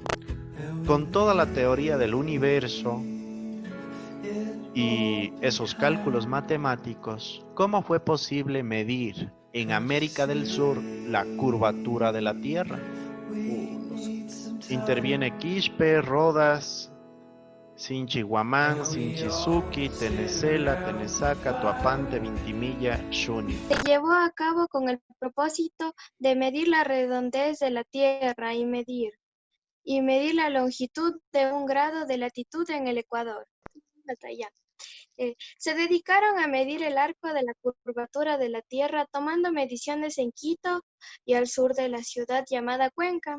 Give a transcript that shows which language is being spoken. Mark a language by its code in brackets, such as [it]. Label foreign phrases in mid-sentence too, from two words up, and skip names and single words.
[es] Con toda la teoría del universo y esos cálculos matemáticos, ¿cómo fue posible medir en América del Sur la curvatura de la Tierra? Interviene Quispe, Rodas, Sinchi-Guamán, Sinchi-Suki, Tenecela, Tenesaca, Toapante, Vintimilla, Shuni. Se llevó a cabo con el propósito de medir la redondez de la Tierra y medir la longitud de 1 grado de latitud en el Ecuador. Hasta allá. Se dedicaron a medir el arco de la curvatura de la Tierra tomando mediciones en Quito y al sur de la ciudad llamada Cuenca.